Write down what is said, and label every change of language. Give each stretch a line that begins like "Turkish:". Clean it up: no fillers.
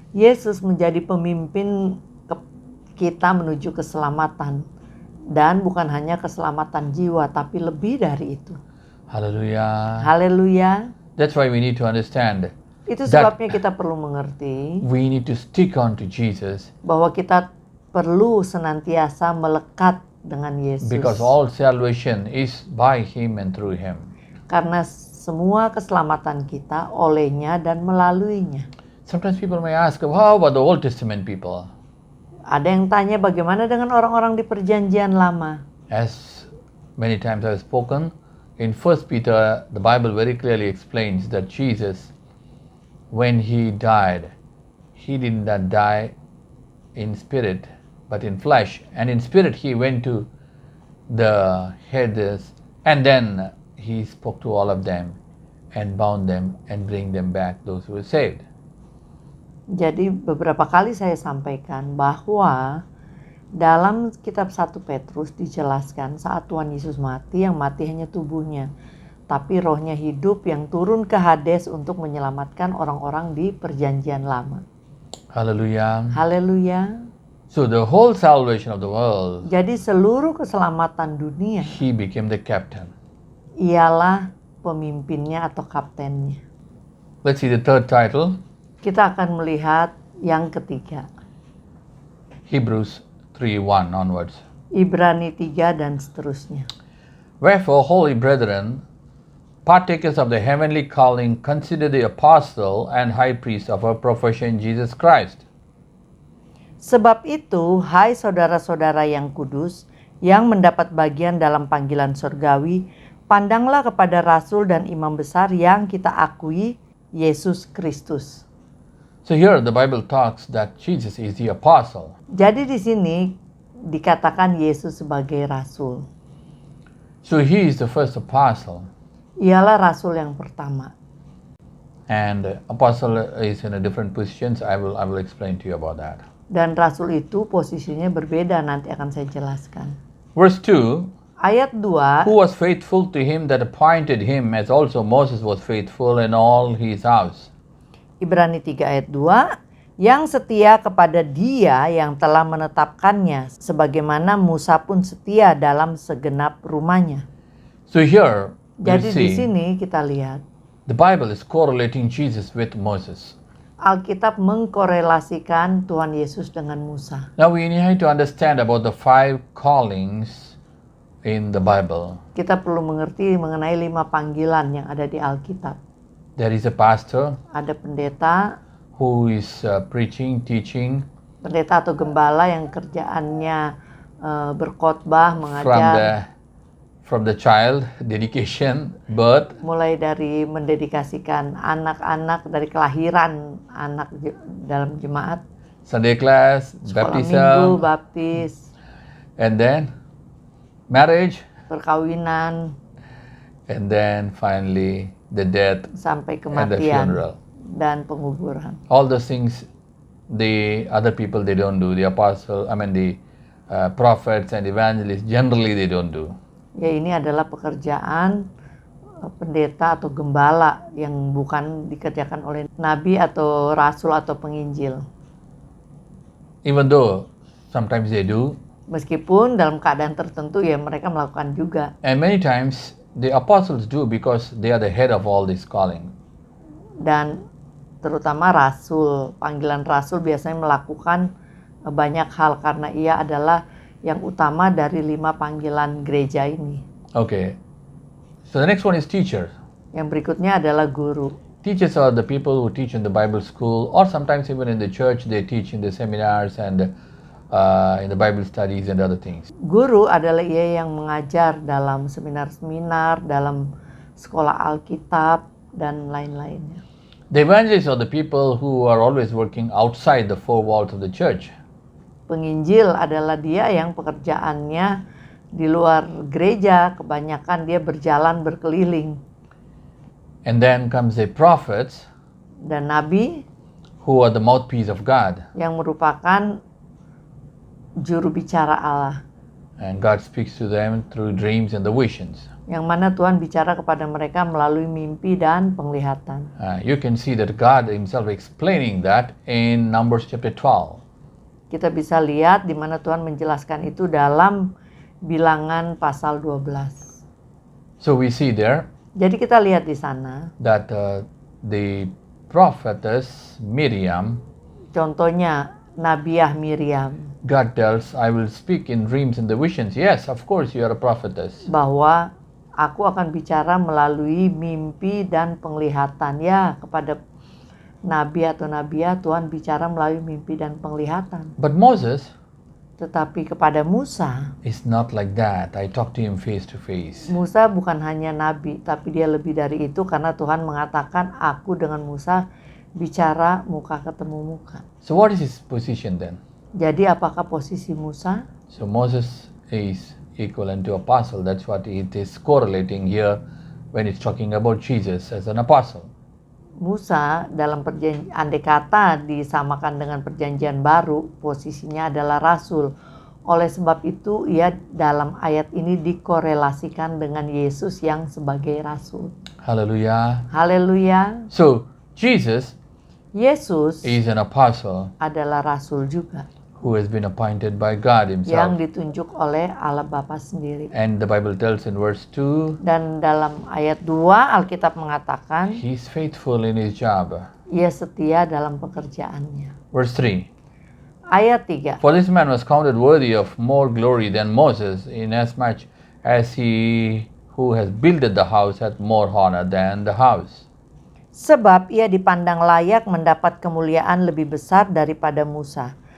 Indonesian: Yesus menjadi pemimpin kita menuju keselamatan, dan bukan hanya keselamatan jiwa, tapi lebih dari itu.
English: Hallelujah.
Indonesian: Haleluya.
English: That's why we need to understand.
Indonesian: Itu sebabnya kita perlu mengerti
English: We need to stick on to Jesus,
Indonesian: bahwa kita perlu senantiasa melekat dengan Yesus.
English: because all salvation is by him and through him.
Indonesian: Karena semua keselamatan kita olehnya dan melaluinya.
English: Sometimes people may ask, how about the Old Testament people?
Indonesian: Ada yang tanya bagaimana dengan orang-orang di perjanjian lama?
English: As many times I've spoken, in 1 Peter, the Bible very clearly explains that Jesus, when he died, he did not die in spirit, but in flesh. And in spirit he went to the heads, and then he spoke to all of them and bound them and bring them back, those who were saved.
Indonesian: Jadi beberapa kali saya sampaikan bahwa dalam kitab 1 Petrus dijelaskan saat Tuhan Yesus mati, yang mati hanya tubuhnya, tapi rohnya hidup yang turun ke Hades untuk menyelamatkan orang-orang di perjanjian lama.
English: Hallelujah.
Indonesian: Haleluya.
English: So the whole salvation of the world,
Indonesian: Jadi seluruh keselamatan dunia
English: he became the captain.
Indonesian: ialah pemimpinnya atau kaptennya.
English: Let's see the third title,
Indonesian: Kita akan melihat yang ketiga,
English: Hebrews 3:1 onwards.
Indonesian: Ibrani 3 dan seterusnya.
English: Wherefore, holy brethren, partakers of the heavenly calling, consider the apostle and high priest of our profession, Jesus Christ.
Indonesian: Sebab itu, hai saudara-saudara yang kudus, yang mendapat bagian dalam panggilan surgawi, pandanglah kepada rasul dan imam besar yang kita akui, Yesus Kristus.
English: So here the Bible talks that Jesus is the apostle.
Indonesian: Jadi di sini dikatakan Yesus sebagai rasul.
English: So he is the first apostle.
Indonesian: Ialah rasul yang pertama.
English: And apostle is in a different position. So I will explain to you about that.
Indonesian: Dan rasul itu posisinya berbeda, nanti akan saya jelaskan.
English: Verse 2,
Indonesian: Ayat 2,
English: who was faithful to him that appointed him, as also Moses was faithful in all his house.
Indonesian: Ibrani 3 ayat 2, yang setia kepada dia yang telah menetapkannya, sebagaimana Musa pun setia dalam segenap rumahnya.
English: So here we
Indonesian: Jadi di sini kita lihat
English: the Bible is correlating Jesus with Moses.
Indonesian: Alkitab mengkorelasikan Tuhan Yesus dengan Musa.
English: Now we need to understand about the 5 callings in the Bible.
Indonesian: Kita perlu mengerti mengenai 5 panggilan yang ada di Alkitab.
English: There is a pastor
Indonesian: Ada pendeta,
English: who is preaching, teaching
Indonesian: pendeta atau gembala yang kerjaannya berkhotbah, mengajar,
English: from the child, dedication, birth,
Indonesian: mulai dari mendedikasikan anak-anak dari kelahiran anak dalam jemaat,
English: Sunday class,
Indonesian: sekolah minggu,
English: baptism,
Indonesian: baptis,
English: and then marriage,
Indonesian: perkawinan,
English: and then finally the death
Indonesian: sampai
English: and the
Indonesian: kematian
English: funeral.
Indonesian: dan penguburan.
English: All those things the other people they don't do. The apostle, the prophets and evangelists generally they don't do.
Indonesian: Ya, ini adalah pekerjaan pendeta atau gembala yang bukan dikerjakan oleh nabi atau rasul atau penginjil.
English: Even though sometimes they do,
Indonesian: Meskipun dalam keadaan tertentu ya mereka melakukan juga.
English: and many times the apostles do because they are the head of all this calling.
Indonesian: Dan terutama rasul, panggilan rasul biasanya melakukan banyak hal karena ia adalah yang utama dari 5 panggilan gereja ini.
English: Okay. So the next one is teachers.
Indonesian: Yang berikutnya adalah guru.
English: Teachers are the people who teach in the Bible school, or sometimes even in the church they teach in the seminars and in the Bible studies and other things.
Indonesian: Guru adalah ia yang mengajar dalam seminar-seminar, dalam sekolah Alkitab dan lain-lainnya.
English: The evangelists are the people who are always working outside the 4 walls of the church.
Indonesian: Penginjil adalah dia yang pekerjaannya di luar gereja, kebanyakan dia berjalan berkeliling.
English: And then comes the prophets,
Indonesian: Dan nabi
English: who are the mouthpiece of God.
Indonesian: yang merupakan juru bicara Allah,
English: And God speaks to them through dreams and the visions.
Indonesian: yang mana Tuhan bicara kepada mereka melalui mimpi dan penglihatan.
English: You can see that God himself explaining that in Numbers chapter 12.
Indonesian: Kita bisa lihat di mana Tuhan menjelaskan itu dalam Bilangan pasal 12.
English: So we see there
Indonesian: Jadi kita lihat di sana,
English: that the prophetess Miriam,
Indonesian: contohnya Nabiah Miriam,
English: God tells, I will speak in dreams and the visions. Yes, of course you are a prophetess.
Indonesian: bahwa aku akan bicara melalui mimpi dan penglihatan. Ya, kepada nabi atau nabiah Tuhan bicara melalui mimpi dan penglihatan.
English: But Moses
Indonesian: Tetapi kepada Musa,
English: is not like that. I talk to him face to face.
Indonesian: Musa bukan hanya nabi, tapi dia lebih dari itu karena Tuhan mengatakan aku dengan Musa bicara muka ketemu muka.
English: So what is his position then?
Indonesian: Jadi apakah posisi Musa?
English: So Moses is equivalent to apostle. That's what it is correlating here when it's talking about Jesus as an apostle.
Indonesian: Musa dalam perjanjian, andai kata disamakan dengan perjanjian baru, posisinya adalah rasul. Oleh sebab itu ia dalam ayat ini dikorelasikan dengan Yesus yang sebagai rasul.
English: Hallelujah.
Indonesian: Haleluya.
English: So Jesus
Indonesian: Yesus
English: is an apostle
Indonesian: adalah rasul juga
English: who has been appointed by God
Indonesian: yang
English: himself.
Indonesian: ditunjuk oleh Allah Bapa sendiri.
English: And the Bible tells in verse 2,
Indonesian: Dan dalam ayat 2 Alkitab mengatakan
English: he's faithful in his job.
Indonesian: ia setia dalam pekerjaannya.
English: Verse 3,
Indonesian: Ayat 3.
English: for this man was counted worthy of more glory than Moses, inasmuch as he who has builded the house hath more honor than the house.
Indonesian: Sebab ia dipandang layak mendapat kemuliaan lebih besar daripada Musa.